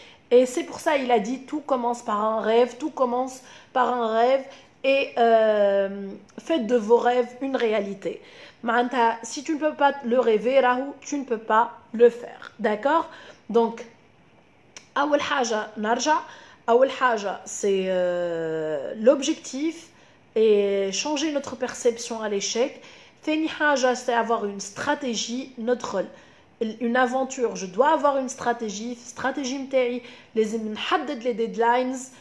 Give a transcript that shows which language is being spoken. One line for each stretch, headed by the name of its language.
French: Et c'est pour ça qu'il a dit tout commence par un rêve, tout commence par un rêve. Et faites de vos rêves une réalité. Si tu ne peux pas le rêver, tu ne peux pas le faire. D'accord?
Arabic: Donc, أول حاجة نرجع. أول حاجة
French: c'est l'objectif et changer notre perception à l'échec.
Arabic: ثاني حاجة
French: c'est avoir une stratégie, une aventure. Je dois avoir une stratégie
Arabic: متاعي لازم نحدد
French: les deadlines.